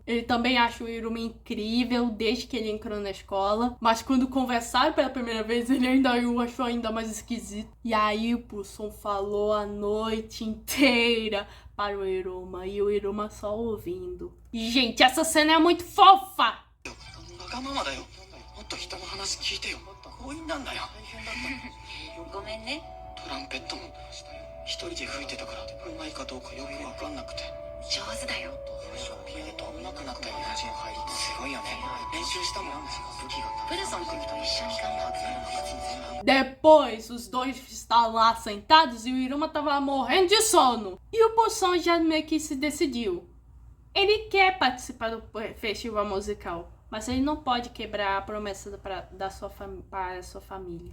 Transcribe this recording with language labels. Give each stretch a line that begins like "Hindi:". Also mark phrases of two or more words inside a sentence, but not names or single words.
Portuguese: Ele também acha o Iruma incrível desde que ele entrou na escola. Mas quando conversaram pela primeira vez, ele ainda o achou ainda mais esquisito. E aí o Poção falou a noite inteira para o Iruma. E o Iruma só ouvindo. E, gente, essa cena é muito fofa!
Japanese: わがままだよもっと人の話聞いてよ強引なんだよごめんねトランペットも一人で吹いてたからうまいかどうかよくわかんなくて上手だよピアノと上手くなったよねすごいよね練習したもん武器がプルソン君と一緒に頑張って
Portuguese: Depois, os dois estavam lá sentados e o Iruma tava morrendo de sono. E o Poção já meio que se decidiu. Ele quer participar do festival musical, mas ele não pode quebrar a promessa para a sua família.